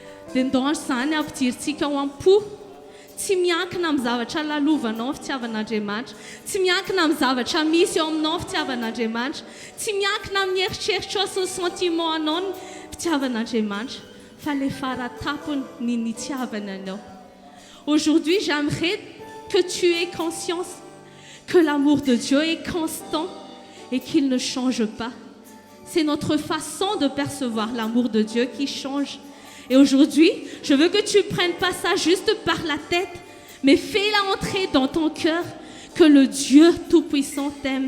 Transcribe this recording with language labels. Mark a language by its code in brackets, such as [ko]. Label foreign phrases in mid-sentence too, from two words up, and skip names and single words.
[mg] dia ndandro izany ampidirintsika ho am-po tsy miankina amin'ny zavatra lalovanao ny fitiavan'Andriamanitra, tsy miankina amin'ny zavatra misy eo aminao ny fitiavan'Andriamanitra, tsy miankina amin'ny eritreritrao sy ny sentiment anao ny fitiavan'Andriamanitra, fa le faratapony ny nitiavana anao. [fr] Aujourd'hui, j'aimerais que tu aies conscience que l'amour de Dieu est constant et qu'il ne change pas. C'est notre façon de percevoir l'amour de Dieu qui change. Et aujourd'hui, je veux que tu ne prennes pas ça juste par la tête, mais fais-la entrer dans ton cœur, que le Dieu Tout-Puissant t'aime.